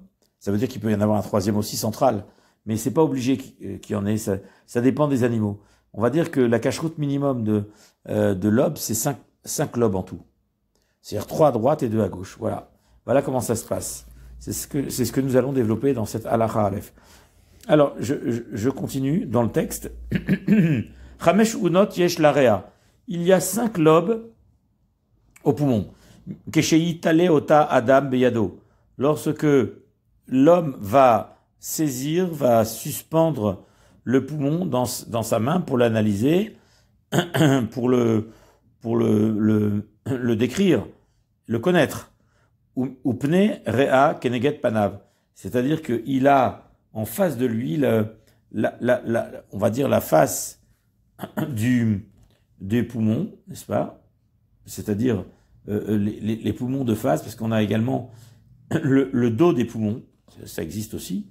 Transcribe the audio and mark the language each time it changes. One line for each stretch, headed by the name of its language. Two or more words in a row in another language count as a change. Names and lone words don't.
French: Ça veut dire qu'il peut y en avoir un troisième aussi central, mais c'est pas obligé qu'il y en ait, ça dépend des animaux. On va dire que la cache-route minimum de lobes, c'est 5 lobes en tout. C'est-à-dire 3 à droite et 2 à gauche. Voilà comment ça se passe. C'est ce que nous allons développer dans cette
Hebrew: הלכה אלף.
French: Alors, je continue dans le texte.
Hebrew: חמש אונות יש לריאה.
French: Il y a 5 lobes au poumon.
Hebrew: כשתולה אותה אדם בידו.
French: Lorsque l'homme va suspendre le poumon dans sa main pour l'analyser, pour le décrire, le connaître.
Hebrew: ופני הריאה כנגד פניו.
French: C'est-à-dire qu'il a en face de lui on va dire la face des poumons, n'est-ce pas? C'est-à-dire les poumons de face, parce qu'on a également le dos des poumons, ça existe aussi.